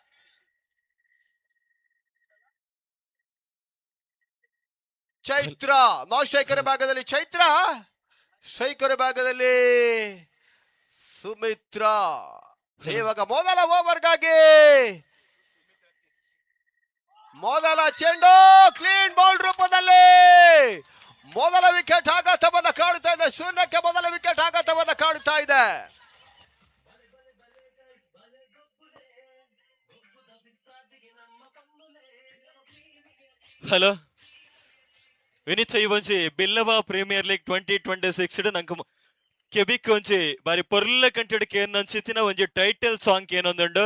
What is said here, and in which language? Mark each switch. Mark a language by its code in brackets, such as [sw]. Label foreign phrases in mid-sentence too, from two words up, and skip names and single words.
[kn] ಚೈತ್ರ [en] non striker [kn] ಭಾಗದಲ್ಲಿ ಚೈತ್ರ, ಸ್ಟ್ರೈಕರ್ ಭಾಗದಲ್ಲಿ ಸುಮಿತ್ರಾ. ಇವಾಗ ಮೊದಲ ಓವರ್ಗಾಗಿ ಮೊದಲ ಚೆಂಡು [en] clean bowl [kn] ರೂಪದಲ್ಲಿ ಮೊದಲ ವಿಕೆಟ್ ಆಘಾತವನ್ನ ಕಾಡುತ್ತಾ ಇದೆ. ಶೂನ್ಯಕ್ಕೆ ಮೊದಲ ವಿಕೆಟ್ ಆಘಾತವನ್ನ ಕಾಡುತ್ತಾ ಇದೆ. [tcy] ಹಲೋ ವಿನೀತ್ ಈ ಒಂಜಿ ಬಿಲ್ಲವ ಪ್ರೀಮಿಯರ್ ಲೀಗ್ 2026 ನಂಗೆ ಕೆಬಿಕ್ ಒಂಜಿ ಬಾರಿ ಪೊರ್ಲ ಕಂಟೆಡ್ಗೆ ಏನೊಂಚಿತ್ತಿನ ಒಂಜಿ [en] title song [tcy] ಏನೊಂದುಂಡು.